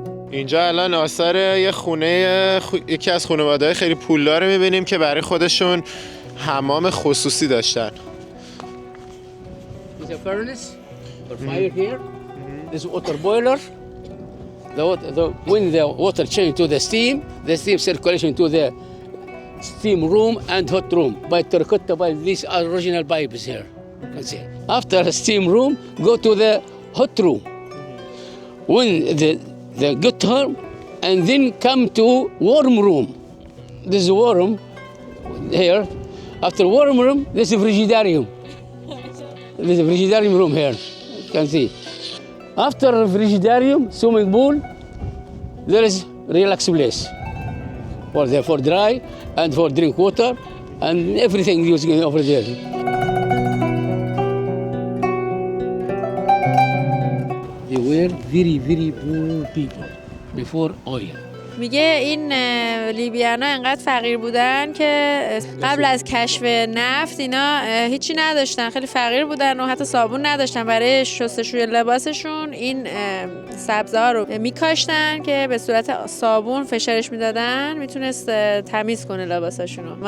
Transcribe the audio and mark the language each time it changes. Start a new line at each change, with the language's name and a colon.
Persian: اینجا الان آثار یه خونه یکی از خانواده‌های خیلی پولدار می‌بینیم که برای خودشون حمام خصوصی داشتن.
English: There's a furnace or fire here. There's a water boiler. When the water change to the steam circulation to the steam room and hot room by terracotta by these original pipes here. You can see. After the steam room, go to the hot room. When the get home and then come to warm room. This is warm here. After warm room, this is frigidarium. This is frigidarium room here. You can see. After frigidarium, swimming pool, there is relax place for dry and for drink water and everything using over there. They were very, very poor people before oil.
Persian: میگه این لیبیانا انقدر فقیر بودن که قبل از کشف نفت اینا هیچی نداشتن، خیلی فقیر بودن و حتی صابون نداشتن. برای شستشوی لباسشون این سبزه ها رو میکاشتن که به صورت صابون فشارش میدادن، میتونست تمیز کنه لباساشون رو.